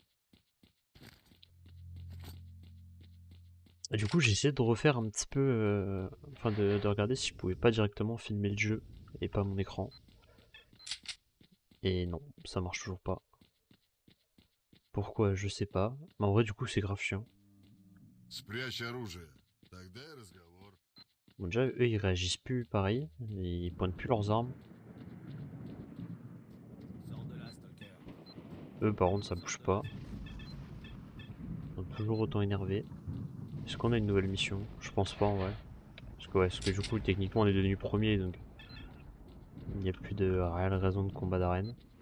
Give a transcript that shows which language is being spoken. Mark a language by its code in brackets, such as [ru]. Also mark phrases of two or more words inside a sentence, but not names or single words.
[fr] Et du coup, j'ai essayé de refaire un petit peu. Enfin, de regarder si je pouvais pas directement filmer le jeu et pas mon écran. Et non, ça marche toujours pas. Pourquoi, je sais pas. Mais en vrai, du coup, c'est grave chiant. [ru] Спрячь оружие. Тогда и разговор. [fr] Bon, déjà, eux, ils réagissent plus pareil. Ils pointent plus leurs armes. Sors de là, Stalker. Eux, par contre, ça bouge pas. Ils sont toujours autant énervés. Est-ce qu'on a une nouvelle mission? Je pense pas en vrai. Parce que du coup, techniquement, on est devenu premier, donc il n'y a plus de réelle raison de combat d'arène.